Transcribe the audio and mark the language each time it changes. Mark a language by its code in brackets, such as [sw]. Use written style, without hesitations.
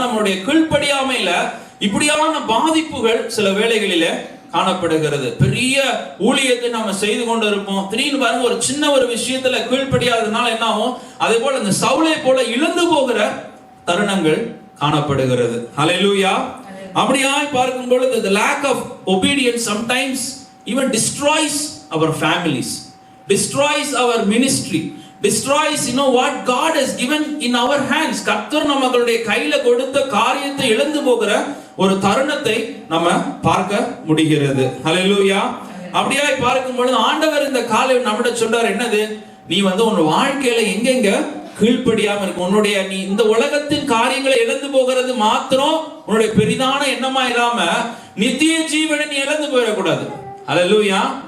[ta] ஆனா நம்மளுடைய கீழ்ப்படியாமையில இப்படியான பாதிப்புகள் சில வேளைகளில காணப்படுகிறது. பெரிய ஊழியத்தை நாம செய்து கொண்டு இருப்போம், திடீர்னு பாருங்க ஒரு சின்ன ஒரு விஷயத்துல கீழ்ப்படியாததுனால என்ன ஆகும்? அதே போல இந்த சவுலை போல இழந்து போகிற தருணங்கள் காணப்படுகிறது. ஹல்லேலூயா. அப்படியாய் பார்க்கும் பொழுது [en] the lack of obedience sometimes even destroys our families, destroys our ministry, destroys what God has given in our hands. [ta] கர்த்தர் நமகளுடைய கையில கொடுத்த காரியத்தை இழந்து போகிற ஒரு தருணத்தை நம்ம பார்க்க முடிகிறது. ஹல்லேலூயா. அப்படியாய் பார்க்கும் பொழுது ஆண்டவர் இந்த காலை நம்மிட சொல்றார், என்னது? நீ வந்து உன் வாழ்க்கையில எங்கெங்க கீழ்ப்படியாம இருக்கு, உன்னுடைய நீ இந்த உலகத்தின் காரியங்களை இழந்து போகிறது மாத்திரம் உன்னுடைய பெரிதான எண்ணமா இல்லாம நித்திய ஜீவனை நீ இழந்து போயிடக்கூடாது. ஹல்லேலூயா.